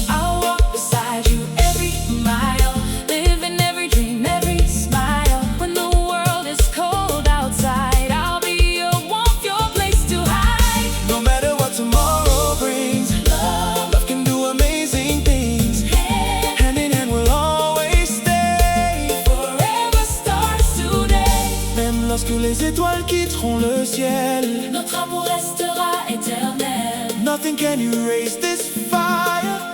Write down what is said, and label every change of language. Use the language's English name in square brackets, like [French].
[English] I'll walk beside you every mile, live in every dream, every smile. When the world is cold outside, I'll be your warmth, your place to hide. No matter what tomorrow brings, love can do amazing things. Hand in hand we'll always stay. Forever starts today. [French] Même lorsque les étoiles quitteront le ciel, Notre amour restera éternel. [English] nothing can erase this fire.